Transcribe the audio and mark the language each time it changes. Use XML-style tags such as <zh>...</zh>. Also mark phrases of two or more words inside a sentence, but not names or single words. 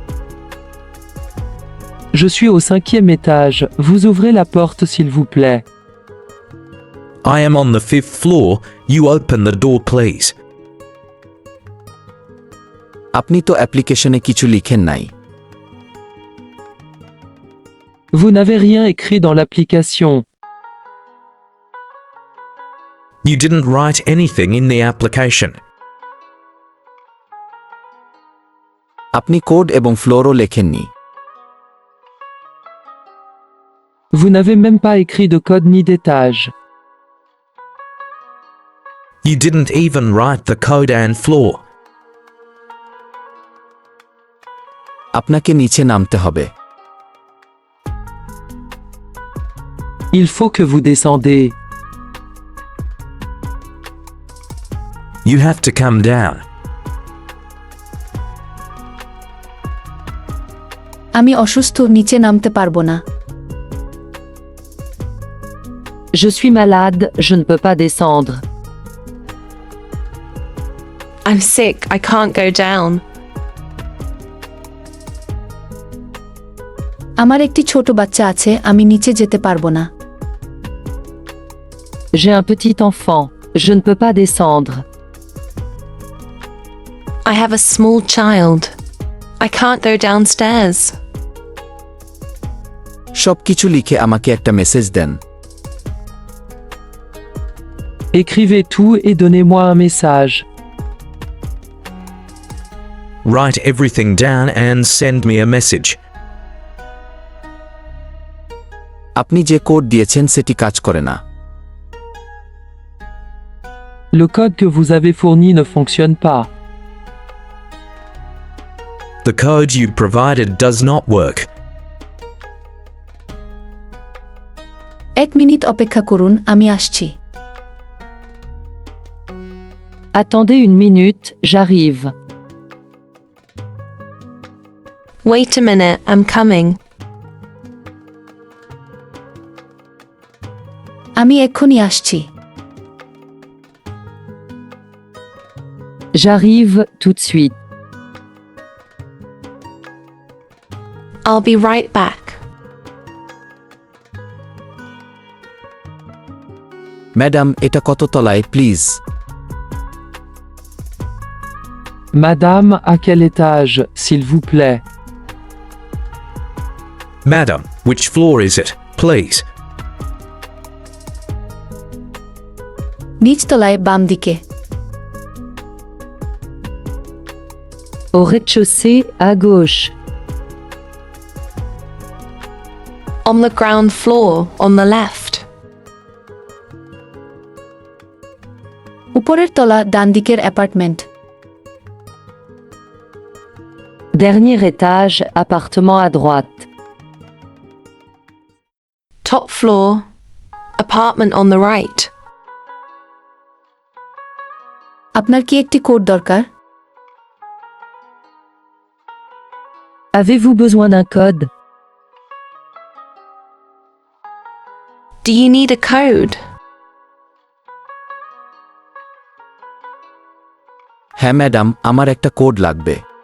<fr>Je suis au 5e étage, vous ouvrez la porte s'il vous plaît.</fr> <en>I am on the 5th floor. You open the door, please.</en> <bn>আপনি তো অ্যাপ্লিকেশনে কিছু লিখেন নাই।</bn> <fr>Vous n'avez rien écrit dans l'application.</fr> <en>You didn't write anything in the application.</en> <bn>আপনি কোড এবং ফ্লোরও লেখেননি।</bn> <fr>Vous n'avez même pas écrit de code ni d'étage.</fr> <en>You didn't even write the code and floor.</en> <bn>আপনাকে নিচে নামতে হবে।</bn> <fr>Il faut que vous descendez.</fr> <en>You have to come down.</en> <bn>আমি অসুস্থ, নিচে নামতে পারবো না।</bn> <fr>Je suis malade, je ne peux pas descendre.</fr> <en>I'm sick, I can't go down.</en> <bn>আমার একটি ছোট বাচ্চা আছে, আমি নিচে যেতে পারবো না।</bn> <fr>J'ai un petit enfant, je ne peux pas descendre.</fr> <en>I have a small child. I can't go downstairs.</en> <bn>সব কিছু লিখে আমাকে একটা মেসেজ দেন।</bn> <fr>Écrivez tout et donnez-moi un message.</fr> <en>Write everything down and send me a message.</en> <bn>আপনি যে কোড দিয়েছেন সেটি কাজ করে না।</bn> <fr>Le code que vous avez fourni ne fonctionne pas.</fr> <en>The code you provided does not work.</en> <bn>1 মিনিট অপেক্ষা করুন, আমি আসছি।</bn> <fr>Attendez une minute, j'arrive.</fr> <en>Wait a minute, I'm coming.</en> <bn>আমি এক্ষুনি আসছি।</bn> <fr>J'arrive tout de suite.</fr> <en>I'll be right back.</en> <bn>ম্যাডাম, এটা কত তলায় প্লিজ?</bn> <fr>Madame, à quel étage, s'il vous plaît?</fr> <en>Madam, which floor is it, please?</en> <bn>নিচতলায়, বাম দিকে।</bn> <fr>Au rez-de-chaussée, à gauche.</fr> <en>On the ground floor, on the left.</en> <bn>উপরের তলা, ডান দিকের অ্যাপার্টমেন্ট।</bn> <fr>Dernier étage, appartement à droite.</fr> <en>Top floor, apartment on the right.</en> <bn>আপনার কি একটি কোড দরকার?</bn> <fr>Avez-vous besoin d'un code?</fr> <en>Do you need a code?</en> <bn>হ্যাঁ ম্যাডাম, আমার একটা কোড লাগবে।</bn>